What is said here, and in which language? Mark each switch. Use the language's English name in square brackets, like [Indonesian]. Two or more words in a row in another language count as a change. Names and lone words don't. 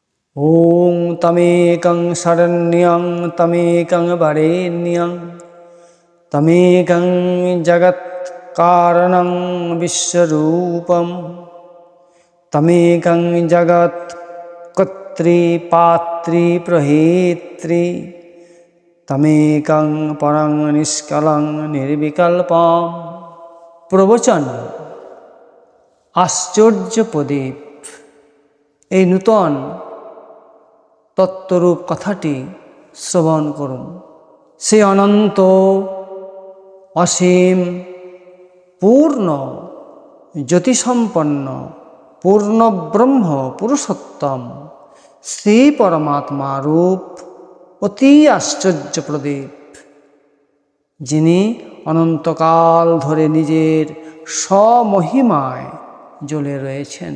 [Sanskrit] ॐ तमेकं शरण्यं तमेकं वरेण्यं तमेकं जगत्कारणं विश्वरूपं तमेकं जगत्कर्त्री तमेकं परं निष्कलं निर्विकल्पं। [Bangla] প্রবচন আশ্চর্য প্রদীপ। এই নূতন তত্ত্বরূপ কথাটি শ্রবণ করুন। সে অনন্ত অসীম পূর্ণ জ্যোতিসম্পন্ন পূর্ণ ব্রহ্ম পুরুষোত্তম শ্রী পরমাত্মা রূপ অতি আশ্চর্য প্রদীপ, যিনি অনন্তকাল ধরে নিজের স্বমহিমায় জ্বলে রয়েছেন।